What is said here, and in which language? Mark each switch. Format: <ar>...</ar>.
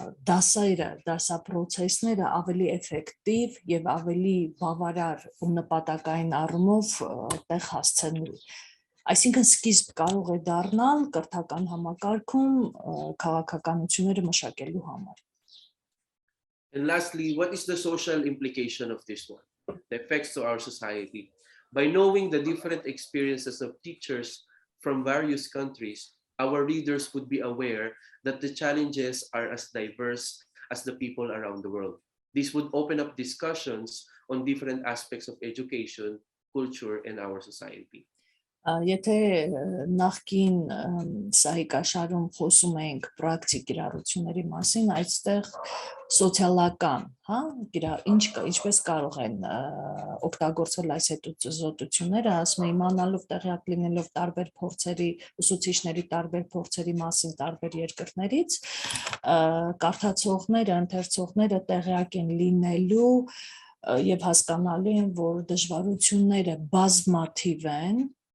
<hy>դասապրոցեսները ավելի էֆեկտիվ եւ ավելի բավարար ու նպատակային առումով տեղ հասցնելու։ Այսինքն սկիզբ կարող է դառնալ կրթական համակարգում քաղաքականությունները մշակելու համար։</hy> <en>And lastly, what is the social implication of this one? The effects to our society. By knowing the different experiences of teachers from various countries, our readers would be aware that the challenges are as diverse as the people around the world. This would open up discussions on different aspects of education, culture, and our society.</en> <hy>Եթե նախկին սահիկաշարում խոսում ենք պրակտիկ կիրառությունների մասին, այստեղ սոցիալական, հա, ինչպես կարող են օգտագործվել այս հետազոտությունները, ասում եմ, իմանալով տեղյակ լինելով տարբեր փորձերի, ուսուցիչների տարբեր փորձերի մասին տարբեր երկրներից, կարդացողները, ընթերցողները տեղյակ են լինելու եւ հասկանալու են, որ դժվարությունները բազմաթիվ են,</hy>